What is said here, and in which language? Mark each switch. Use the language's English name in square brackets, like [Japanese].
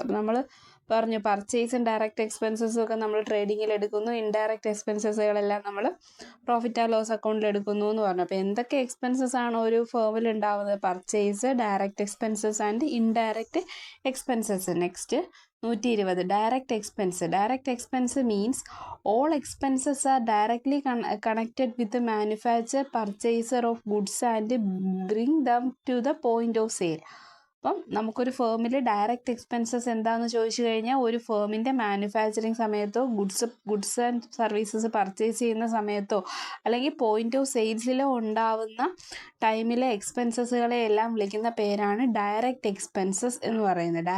[Malayalam] അപ്പോൾ നമ്മൾ പറഞ്ഞു പർച്ചേസും ഡയറക്റ്റ് എക്സ്പെൻസസും ഒക്കെ നമ്മൾ ട്രേഡിങ്ങിൽ എടുക്കുന്നു, ഇൻഡയറക്റ്റ് എക്സ്പെൻസസുകളെല്ലാം നമ്മൾ പ്രോഫിറ്റ് ആൻഡ് ലോസ് അക്കൗണ്ടിൽ എടുക്കുന്നു എന്ന് പറഞ്ഞു. അപ്പോൾ എന്തൊക്കെ എക്സ്പെൻസസ് ആണ് ഒരു ഫേമിൽ ഉണ്ടാവുന്നത്? Purchase, direct expenses and indirect expenses. [English] Next 120. Direct expense. Direct expense means all expenses are directly connected with the manufacturer, purchaser of goods and bring them to the point of sale. [Malayalam] അപ്പം നമുക്കൊരു ഫേമിൽ direct expenses എന്താണെന്ന് ചോദിച്ചു കഴിഞ്ഞാൽ, ഒരു ഫേമിൻ്റെ manufacturing സമയത്തോ goods and services purchase ചെയ്യുന്ന സമയത്തോ അല്ലെങ്കിൽ പോയിന്റ് ഓഫ് സെയിൽസിലോ ഉണ്ടാവുന്ന ടൈമിലെ എക്സ്പെൻസസുകളെ എല്ലാം വിളിക്കുന്ന പേരാണ് ഡയറക്റ്റ് എക്സ്പെൻസസ് എന്ന് പറയുന്നത്.